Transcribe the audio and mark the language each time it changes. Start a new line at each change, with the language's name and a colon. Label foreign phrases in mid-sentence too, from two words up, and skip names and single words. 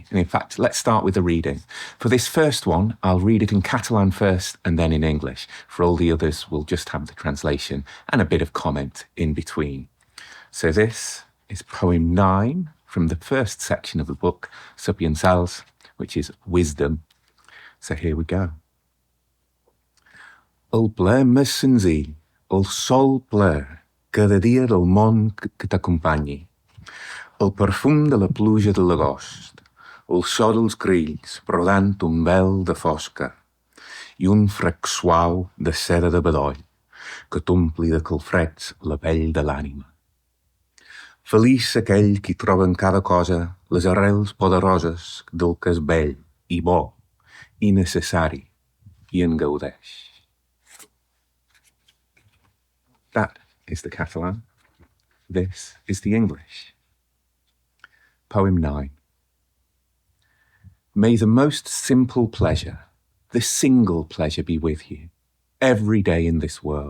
English: And in fact, let's start with the reading. For this first one, I'll read it in Catalan first and then in English. For all the others, we'll just have the translation and a bit of comment in between. So this is poem 9 from the first section of the book, Sapiensals, which is wisdom. So here we go.
Catalan: El ple més senzill, el sol ple, cada dia del món que t'acompanyi. El perfum de la pluja de l'agost, el so dels grills brodant un vel de fosca i un frec suau de seda de bedoll que t'ompli de calfreds la pell de l'ànima. Feliç aquell qui troba en cada cosa les arrels poderoses del que és bell i bo i necessari i en gaudeix.
English: That is the Catalan. This is the English. Poem 9. May the most simple pleasure, the single pleasure be with you, every day in this world.